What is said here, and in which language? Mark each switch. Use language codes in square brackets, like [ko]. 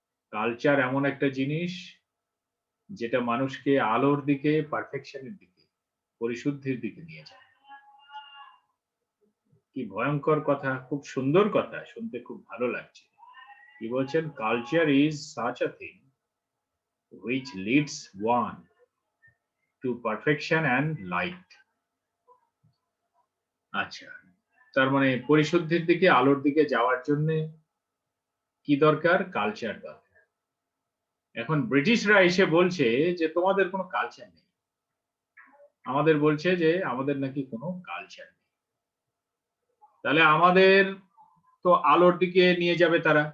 [bn] Culture এমন একটা জিনিস যেটা মানুষকে আলোর দিকে, পারফেকশনের দিকে, পরিশুদ্ধির দিকে নিয়ে যায়। কি ভয়ঙ্কর কথা, খুব সুন্দর কথা, শুনতে খুব ভালো লাগছে। কি বলছেন? [en] Culture is such a thing which leads one to perfection and light. [bn] আচ্ছা, তার মানে পরিশুদ্ধির দিকে, আলোর দিকে যাওয়ার জন্য কি দরকার? কালচার দরকার। এখন ব্রিটিশরা এসে বলছে যে তোমাদের কোনো কালচার নেই। আমাদের বলছে যে আমাদের নাকি কোনো কালচার নেই। তাহলে আমাদের তো আলোর দিকে নিয়ে যাবে তারা।